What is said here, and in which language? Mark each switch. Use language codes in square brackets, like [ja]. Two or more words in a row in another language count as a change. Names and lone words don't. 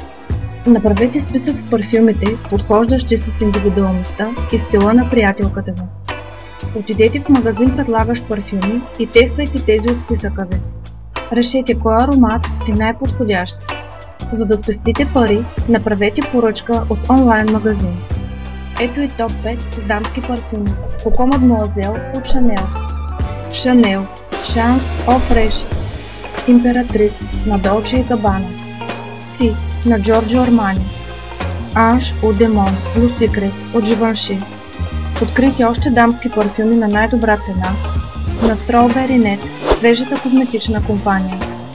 [bg] Направете списък с парфюмите, подхождащи с индивидуалността и стила на приятелката ви. Отидете в магазин, предлагащ парфюми, и тествайте тези от списъка ви. Решете кой аромат е най-подходящ. За да спестите пари, направете поръчка от онлайн магазин. Ето и топ 5 с дамски парфюми. Coco Mademoiselle от Chanel, Chanel, Chance Eau Fraîche, Impératrice на Dolce & Gabbana, Си на Giorgio Armani, Ange Eau de Mon, Le Secret от Givenchy. Открийте още дамски парфюми на най-добра цена на Strawberry Net, свежата козметична компания.